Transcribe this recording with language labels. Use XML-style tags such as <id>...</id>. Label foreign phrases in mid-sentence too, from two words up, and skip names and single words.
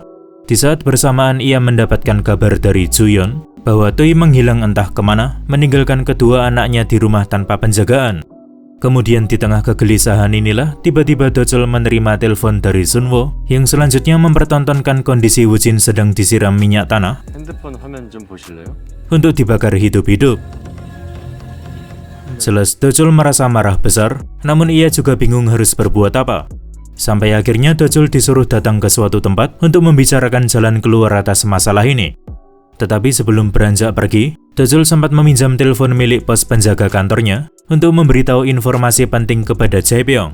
<id>Di saat bersamaan ia mendapatkan kabar dari Juyeon bahwa Toi menghilang entah kemana, meninggalkan kedua anaknya di rumah tanpa penjagaan. Kemudian di tengah kegelisahan inilah, tiba-tiba Dojol menerima telepon dari Sunwo yang selanjutnya mempertontonkan kondisi Woo-jin sedang disiram minyak tanah</id> <ko>핸드폰 화면 좀 보실래요?</ko> <id>untuk dibakar hidup-hidup. Jelas Dojol merasa marah besar, namun ia juga bingung harus berbuat apa. Sampai akhirnya Dojol disuruh datang ke suatu tempat untuk membicarakan jalan keluar atas masalah ini. Tetapi sebelum beranjak pergi, Dojol sempat meminjam telepon milik pos penjaga kantornya untuk memberitahu informasi penting kepada Jae-byung.</id>